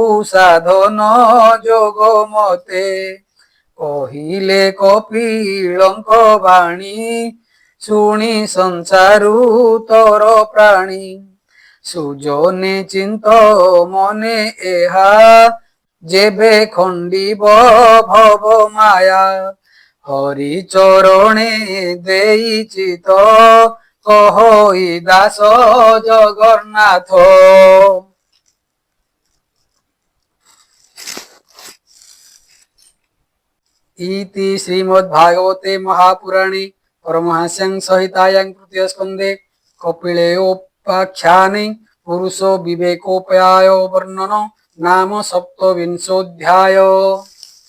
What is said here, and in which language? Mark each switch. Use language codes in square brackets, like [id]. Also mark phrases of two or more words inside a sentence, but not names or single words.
[or] ସାଧନ ଯୋଗ ମତେ କହିଲେ କପିଳଙ୍କ ବାଣୀ ଶୁଣି ସଂସାରୁ ତର ପ୍ରାଣୀ ସୁଜନେ ଚିନ୍ତ ମନେ ଏହା ଯେବେ ଖଣ୍ଡିବ ଭବ ମାୟା ହରି ଚରଣେ ଦେଇଛି ତ କହଇ ଦାସ ଜଗନ୍ନାଥ। [sa] इति श्रीमद्भागवते महापुराणे परमहंस्यां संहितायां तृतीय स्कन्धे कपिलेयोपाख्याने पुरुषो विवेकोपाय वर्णन नाम सप्तविंशोऽध्याय।